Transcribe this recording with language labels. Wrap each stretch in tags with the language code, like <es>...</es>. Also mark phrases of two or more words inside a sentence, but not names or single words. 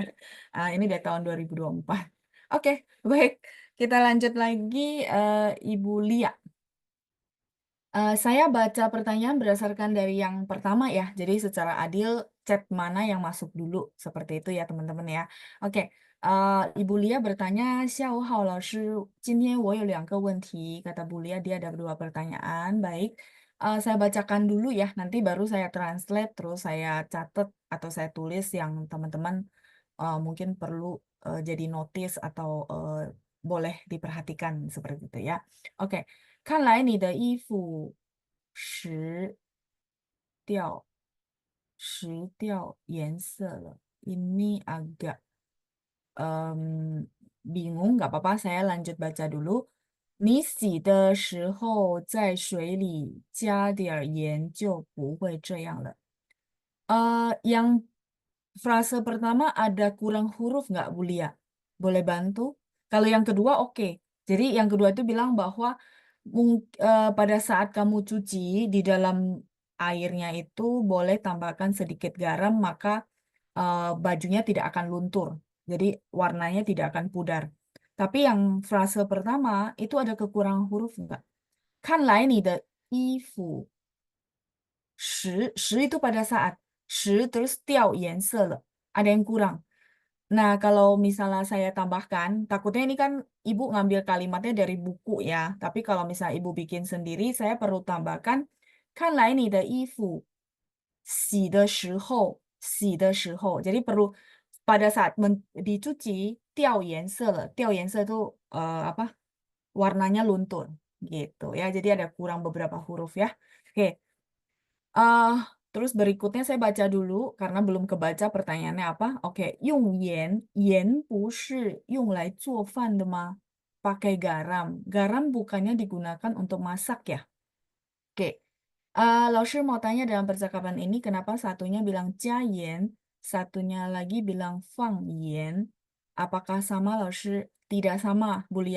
<id>Ini dari tahun 2024. Oke, baik. Kita lanjut lagi, Ibu Lia. Saya baca pertanyaan berdasarkan dari yang pertama ya. Jadi secara adil, chat mana yang masuk dulu. Seperti itu ya, teman-teman ya. Oke, Ibu Lia bertanya,</id> <zh>下午好，老师，今天我有2个问题.</zh> <id>Kata Bu Lia, dia ada 2 pertanyaan. Baik, saya bacakan dulu ya. Nanti baru saya translate, terus saya catat atau saya tulis yang teman-teman mungkin perlu jadi notice atau boleh diperhatikan seperti itu ya. Oke,</id> <zh>看来你的衣服时掉颜色了.</zh> <id>Ini agak bingung, nggak apa-apa, saya lanjut baca dulu.</id> <zh>你洗的时候再水里加点儿盐就不会这样了.</zh> <id>Yang frase pertama ada kurang huruf nggak, Bu Lia? Boleh bantu? Kalau yang kedua, oke. Jadi yang kedua itu bilang bahwa pada saat kamu cuci di dalam airnya itu boleh tambahkan sedikit garam, maka bajunya tidak akan luntur. Jadi warnanya tidak akan pudar. Tapi yang frase pertama itu ada kekurangan huruf nggak?</id> <zh>看来你的衣服 十</zh> <id>itu pada saat</id> <zh>十 terus 掉颜色了,</zh> <id>ada yang kurang. Nah, kalau misalnya saya tambahkan, takutnya ini kan ibu ngambil kalimatnya dari buku ya. Tapi kalau misalnya ibu bikin sendiri, saya perlu tambahkan</id> <zh>看来你的衣服洗的时候.</zh> <id>Jadi perlu pada saat dicuci</id> <zh>掉颜色了.</zh> <id>掉颜色 itu apa? Warnanya luntur gitu ya. Jadi ada kurang beberapa huruf ya. Oke. Ah, Terus berikutnya saya baca dulu karena belum kebaca pertanyaannya apa. Oke,</id> <zh>用盐，盐不是用来做饭的吗？</zh> <id>Pakai garam. Garam bukannya digunakan untuk masak ya? Oke. Laoshi mau tanya dalam percakapan ini kenapa satunya bilang 加盐, satunya lagi bilang 放盐. Apakah sama Laoshi? Tidak sama, Bu Lia.</id>